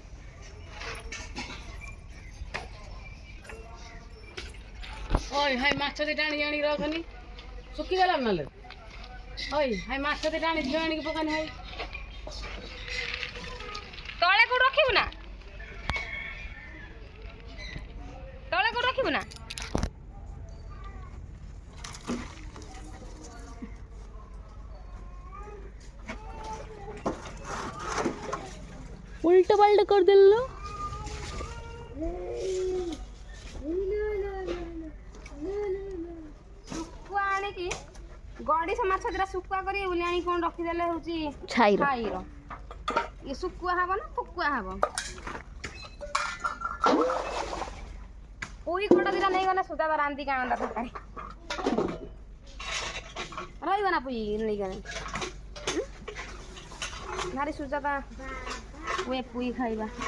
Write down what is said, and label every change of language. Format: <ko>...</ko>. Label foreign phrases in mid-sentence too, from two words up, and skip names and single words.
<or>ଓଇ ହାଇ ମାଛ ଦିଟା ଆଣିକି ରଖନି, ଶୁଖିଗଲା ନହେଲେ। ଓଇ ହାଇ ମାଛ ଦିଟା ଝିଅ ଆଣିକି ପକାନି। ହାଇ ତଳେ କୋଉଠି ରଖିବୁ ନା, ତଳେ କୋଉଠି ରଖିବୁ ନା।</or> <hi>उल्टा पल्टा कर दिल</hi> <or>ଶୁଖୁଆ ଆଣିକି ଗଡି ସେ ମାଛ ଦିଟା ଶୁଖୁଆ କରି ବୋଲି ଆଣି କ'ଣ ରଖିଦେଲେ ହେଉଛି ଛାଇର ଖାଇର ଇଏ ଶୁଖୁଆ ହବ ନା ଫୁକୁଆ ହବ ପୋଇ କଟା ଦିଟା ନେଇଗଲେ ସୁଧା ତ ରାନ୍ଧିକି ଆଣନ୍ତା ତରକାରୀ ରହିବ ନା ପୋଇ ନେଇଗଲେ ଭାରି ସୁଜାତା ପୁଇ ଖାଇବା</or>